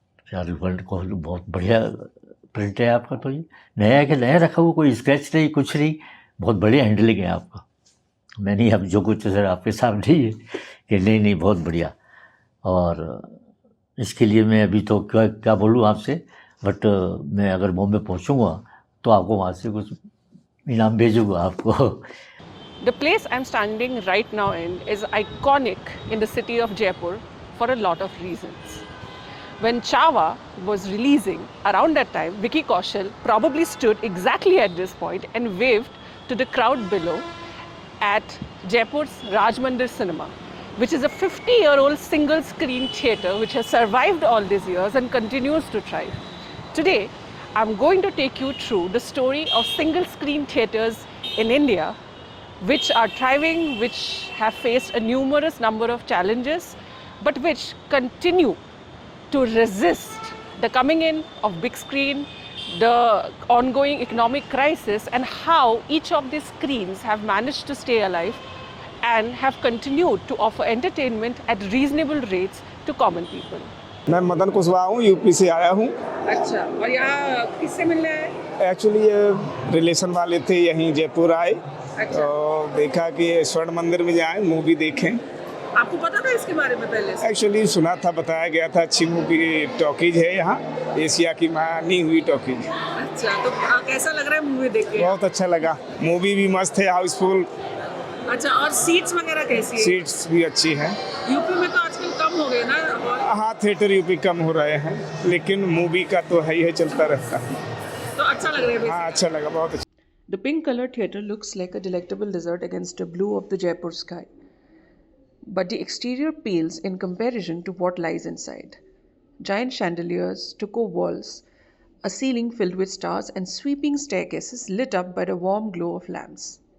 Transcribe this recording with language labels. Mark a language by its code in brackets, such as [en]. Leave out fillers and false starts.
[hi] Charlie world को बहुत बढ़िया प्रिंट है आपका। तो ये नया है कि नया रखा हुआ, कोई स्क्रैच नहीं, कुछ नहीं, बहुत बढ़िया हैंडलिंग है आपका। मैंने अब जो कुछ सर आपके सामने ही है कि नहीं बहुत बढ़िया। और इसके लिए मैं अभी तो क्या बोलूँ आपसे, बट मैं अगर बॉम्बे पहुँचूँगा तो आपको वहाँ से कुछ इनाम भेजूँगा आपको। [en] The place I'm standing right now in is iconic in the city of Jaipur for a lot of reasons. When Chava was releasing, around that time, Vicky Kaushal probably stood exactly at this point and waved to the crowd below at Jaipur's Raj Mandir Cinema, which is a 50-year-old single-screen theatre which has survived all these years and continues to thrive. today I'm going to take you through the story of single screen theatres in India, which are thriving, which have faced a numerous number of challenges, but which continue to resist the coming in of big screen, the ongoing economic crisis, and how each of these screens have managed to stay alive and have continued to offer entertainment at reasonable rates to common people. [hi] मैं मदन कुशवाहा हूँ, UP से आया हूँ। अच्छा, और यहाँ किससे मिलने आए? एक्चुअली ये रिलेशन वाले थे, यहीं जयपुर आए। अच्छा। तो देखा कि स्वर्ण मंदिर में जाएं, मूवी देखें। आपको पता था इसके बारे में पहले से? एक्चुअली सुना था, बताया गया था, अच्छी मूवी टॉकीज है यहाँ, एशिया की मानी हुई टॉकीज। अच्छा, तो कैसा लग रहा है मूवी देख के? बहुत अच्छा लगा, मूवी भी मस्त है, हाउसफुल। अच्छा, और सीट्स वगैरह कैसी है? सीट्स भी अच्छी हैं। यूपी में तो आजकल कम हो गए ना हॉल? हाँ, थिएटर यूपी कम हो रहे हैं, लेकिन मूवी का तो है ही है, चलता रहता है। तो अच्छा लग रहा है? हाँ, अच्छा लगा, बहुत अच्छा। [en] The pink colored theatre looks like a delectable dessert against the blue of the Jaipur sky. But the exterior pales in comparison to what lies inside. Giant chandeliers, stucco walls, a ceiling filled with stars, and sweeping staircases lit up by the warm glow of lamps.